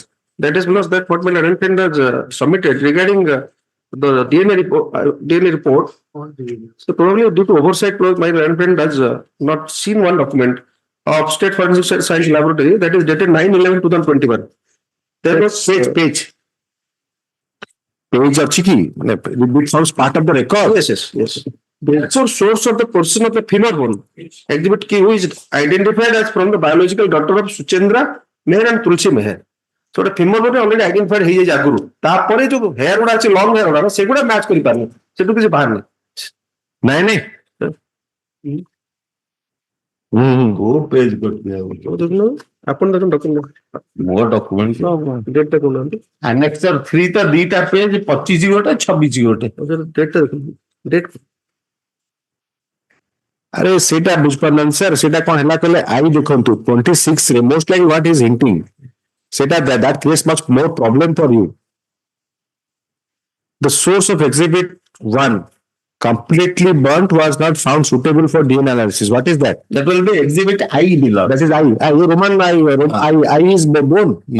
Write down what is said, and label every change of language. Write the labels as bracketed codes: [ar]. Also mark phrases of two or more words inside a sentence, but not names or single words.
[en] That is because that what my learned friend has submitted regarding the DNA report. So probably due to oversight, my learned friend has not seen one document of State Forensic Science Laboratory that is dated 9/11/2021. There was [or] Page ଅଛି କି? [en] It forms part of the record. yes. The actual source of the portion of the femur bone exhibit key who is identified as from the biological daughter of Suchendra Meher and Tulsi Meher. So the femur bone already identified [or] ହେଇଯାଇଛି ଆଗରୁ ତାପରେ ଯୋଉ ହେୟାର ଗୁଡା ଅଛି [en] long hair [or] ଗୁଡା ସେଗୁଡା ମ୍ୟାଚ୍ କରିପାରୁନି ସେଠୁ କିଛି ବାହାରୁନି ନାଇଁ କୋଉ ପେଜ କରିଥିଲେ ଆପଣ ଦେଖନ୍ତୁ ଡକ୍ୟୁମେଣ୍ଟ ମୋ ଡକୁମେଣ୍ଟ ଡେଟ୍ ଟା କହୁନାହାନ୍ତି ଆନେକ୍ସର 3 ତ ଦିଟା ପେଜ 25 ଗୋଟେ 26 ଗୋଟେ ଡେଟ୍ ଟା ଦେଖନ୍ତୁ ଡେଟ୍ ଆରେ ସେଇଟା ବୁଝିପାରୁନାହାନ୍ତି ସାର୍ ସେଇଟା କଣ ହେଲା କହିଲେ ଆଇ ଦେଖନ୍ତୁ 26 ରେ [en] most like what is hinting [or] ସେଇଟା [en] that creates much more problem for you. The source of exhibit 1 completely burnt was not found suitable for DNA analysis. What is that? that will be exhibit I below. That is I Roman I is bone.